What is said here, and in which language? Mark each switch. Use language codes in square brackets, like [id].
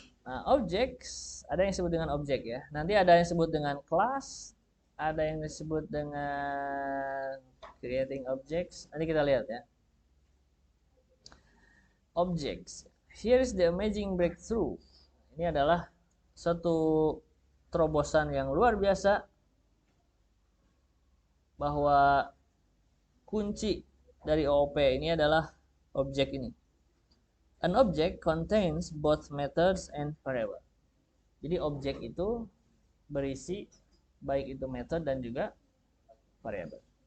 [id] Nah, objects ada yang disebut dengan objek ya. Nanti ada yang disebut dengan class, ada yang disebut dengan creating objects. Nanti kita lihat ya. [en] Objects. Here is the amazing breakthrough. [id] Ini adalah satu terobosan yang luar biasa bahwa kunci dari OOP ini adalah objek ini. [en] An object contains both methods and variable. [id] Jadi objek itu berisi baik itu method dan juga variable.